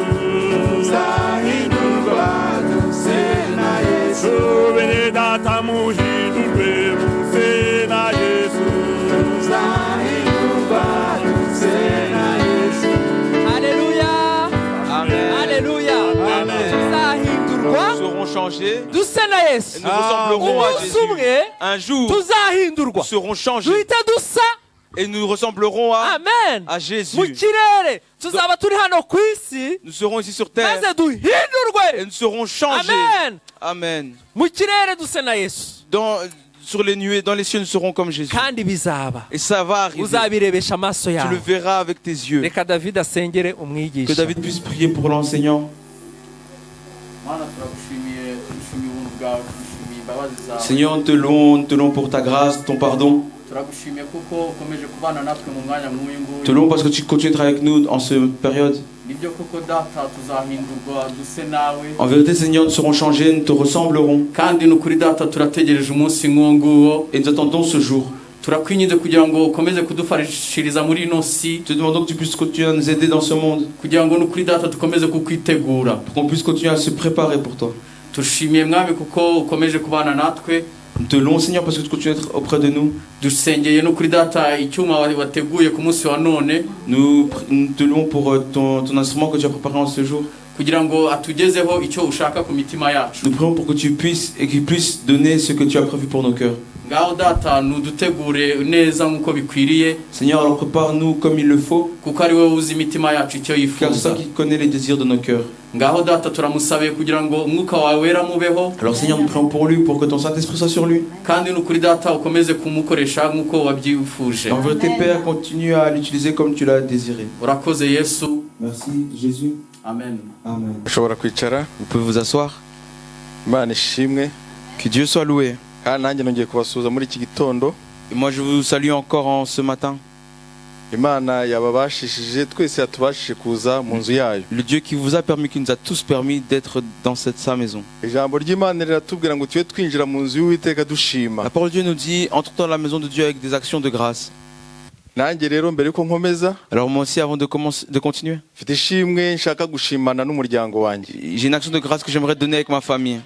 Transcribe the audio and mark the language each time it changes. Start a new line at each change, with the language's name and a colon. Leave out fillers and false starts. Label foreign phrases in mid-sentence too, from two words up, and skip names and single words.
Kinyarwanda: tuzahindurwa tuse na Yesu bene data muhindurwe muse na Yesu tuzahindurwa tuse na Yesu
French: Alléluia. Amen. Alléluia. Amen.
Kinyarwanda: Tuzahindurwa
French: Nous serons changés
Kinyarwanda: duse na Yesu.
French: et nous ressemblerons à
Kinyarwanda: Umunsi
French: Jésus.
Kinyarwanda: umwe
French: Un jour,
Kinyarwanda: tuzahindurwa
French: nous serons changés
Kinyarwanda: duhita dusa
French: et nous ressemblerons à
Kinyarwanda: amen
French: Jésus.
Kinyarwanda: mu kirere tuzaba turi hano ku isi
French: Nous serons ici sur terre
Kinyarwanda: maze duhindurwe
French: et nous serons changés.
Kinyarwanda: amen
French: Amen.
Kinyarwanda: mu kirere duse na Yesu
French: Sur les nuées, dans les cieux, nous serons comme Jésus.
Kinyarwanda: kandi bizaba
French: Et ça va arriver.
Kinyarwanda: uzabirebesha amaso
French: Tu le
Kinyarwanda: yawe
French: verras avec tes yeux.
Kinyarwanda: reka David asengere
French: Que
Kinyarwanda: umwigisha
French: David puisse prier pour l'enseignant. Seigneur, nous te louons pour ta grâce, ton pardon. Te louons parce que tu continues d'être avec nous en cette période. En vérité, Seigneur, nous serons changés, nous te ressemblerons. Et nous attendons ce jour.
Kinyarwanda: turakwinginze kugira ngo ukomeze kudufashiriza muri ino si
French: Te demandons que tu puisses continuer à nous aider dans ce monde.
Kinyarwanda: kugira ngo n'ukuri data dukomeze kukwitegura
French: Pour qu'on puisse continuer à se préparer pour toi.
Kinyarwanda: tushimiye mwami kuko ukomeje kubana natwe
French: Nous te louons, Seigneur, parce que tu continues à être auprès de nous.
Kinyarwanda: dusengeye n'ukuri data icyuma wateguye ku munsi wa none
French: Nous te louons pour ton instrument que tu as préparé en ce jour.
Kinyarwanda: kugira ngo atugezeho icyo ushaka ku mitima yacu
French: Nous prions pour que tu puisses et qu'il puisse donner ce que tu as prévu pour nos cœurs.
Kinyarwanda: ngaho data nudutegure neza nk'uko bikwiriye
French: Seigneur, alors prépare-nous comme il le faut,
Kinyarwanda: kuko ari wowe uzi imitima yacu icyo
French: car c'est
Kinyarwanda: yifuza
French: toi qui connais les désirs de nos cœurs.
Kinyarwanda: ngaho data turamusabe kugira ngo umwuka wawe wera mubeho
French: Alors Seigneur, nous prions pour lui, pour que ton Saint-Esprit soit sur lui.
Kinyarwanda: kandi n'ukuri data ukomeze kumukoresha nk'uko wabyifuje
French: En vérité, Père, continue à l'utiliser comme tu l'as désiré.
Kinyarwanda: urakoze yesu
French: Merci, Jésus.
Kinyarwanda: amen
French: Amen.
Kinyarwanda: ushobora kwicara
French: Vous pouvez vous asseoir.
Kinyarwanda: imana ishimwe
French: Que Dieu soit loué.
Kinyarwanda: kandi nanjye nongeye kubasuhuza muri iki gitondo
French: Et moi, je vous salue encore en ce matin.
Kinyarwanda: imana yababashishije twese yatubashije kuza mu nzu yayo
French: Le Dieu qui vous a permis, qui nous a tous permis d'être dans sa maison.
Kinyarwanda: ijambo ry'imana riratubwira ngo tube twinjira mu nzu y'uwiteka dushima
French: La parole de Dieu nous dit, entre dans la maison de Dieu avec des actions de grâce.
Kinyarwanda: nanjye rero mbere yuko nkomeza
French: Alors moi aussi, avant de continuer,
Kinyarwanda: mfite ishimwe nshaka gushimana n'umuryango wanjye
French: j'ai une action de grâce que j'aimerais donner avec ma famille.